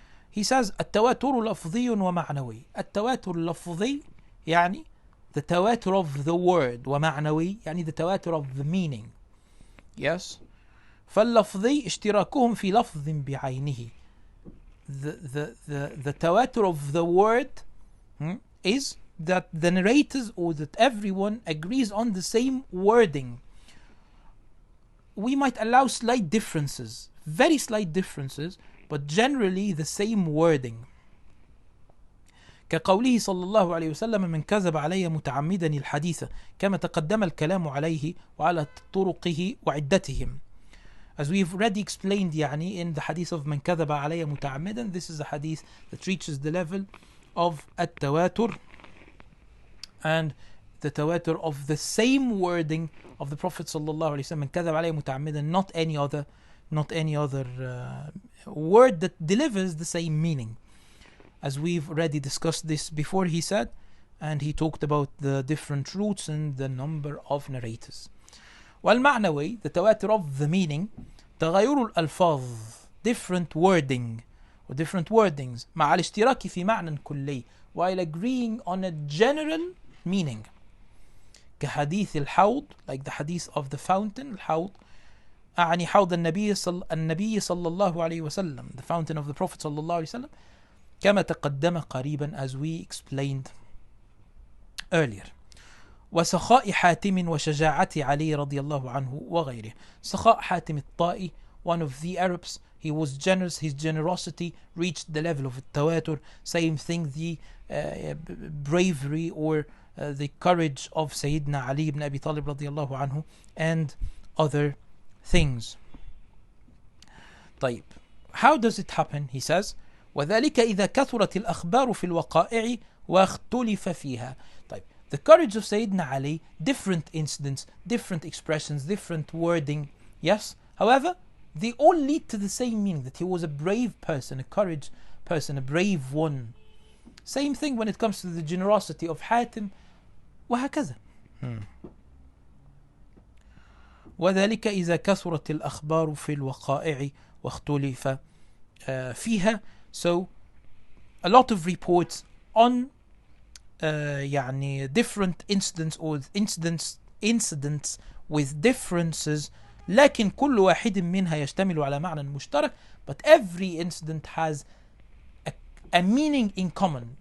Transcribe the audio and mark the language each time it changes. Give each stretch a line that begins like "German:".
English: He says
Arabic: التواتر لفظي ومعنوي. التواتر اللفظي يعني
English: the تواتر of the word,
Arabic: ومعنوي يعني
English: the تواتر of the meaning. Yes.
Arabic: فاللفظي اشتراكهم في لفظ بعينه.
English: The تواتر of the word is that the narrators or that everyone agrees on the same wording. We might allow slight differences, very slight differences, but generally the same wording.
Arabic: كقوله صلى الله عليه وسلم من كذب علي متعمدا الحديث كما تقدم الكلام عليه وعلى طرقه وعدتهم.
English: As we've already explained يعني in the hadith of
Arabic: من كذب علي متعمدا,
English: this is a hadith that reaches the level of التواتر and the tawatur of the same wording of the Prophet
Arabic: sallallahu alaihi wasallam.
English: من كذب علي متعمدا, not any other word that delivers the same meaning. As we've already discussed this before, he said, and he talked about the different roots and the number of narrators.
Arabic: والمعنوي,
English: the tawatur of the meaning,
Arabic: تغير الألفاظ,
English: different wording or different wordings,
Arabic: مع الاشتراك في معنى كلي,
English: while agreeing on a general meaning.
Arabic: كحديث الحوض,
English: like the hadith of the fountain,
Arabic: الحوض, أعني حوض النبي صلى الله عليه وسلم,
English: the fountain of the Prophet
Arabic: صلى الله عليه وسلم, كما تقدم قريبا,
English: as we explained earlier.
Arabic: وسخاء حاتم وشجاعة علي رضي الله عنه وغيره. سخاء حاتم الطائي,
English: one of the Arabs, he was generous, his generosity reached the level of التواتر. Same thing, the bravery or the courage of Sayyidina Ali ibn Abi Talib
Arabic: رضي الله عنه,
English: and other things. طيب, how does it happen? He says,
Arabic: وذلك إذا كثرت الأخبار في الوقائع واختلف فيها.
English: طيب, the courage of Sayyidina Ali, different incidents, different expressions, different wording, yes, however, they all lead to the same meaning, that he was a brave person, a courage person, a brave one. Same thing when it comes to the generosity of Hatim, وهكذا.
Arabic: وذلك إذا كثرت الأخبار في الوقائع واختلف فيها.
English: So a lot of reports on يعني different incidents or incidents with differences,
Arabic: لكن كل واحد منها يشتمل على معنى مشترك,
English: but every incident has a meaning in common.